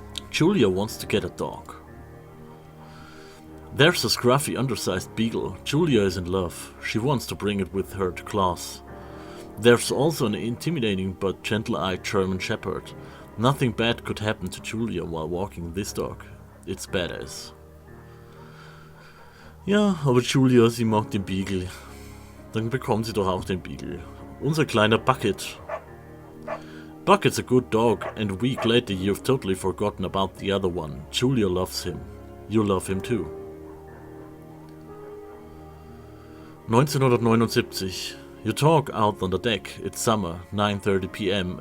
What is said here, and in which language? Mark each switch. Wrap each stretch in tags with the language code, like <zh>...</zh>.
<en>Julia wants to get a dog. There's a scruffy undersized beagle. Julia is in love. She wants to bring it with her to class. There's also an intimidating but gentle-eyed German Shepherd. Nothing bad could happen to Julia while walking this dog. It's badass.</en> <de>Ja, aber Julia, sie mag den Beagle. Dann bekommt sie doch auch den Beagle. Unser kleiner Bucket.</de> <en>Bucket's a good dog, and a week later you've totally forgotten about the other one. Julia loves him. You love him too. 1979. You talk out on the deck. It's summer, 9:30 p.m.</en>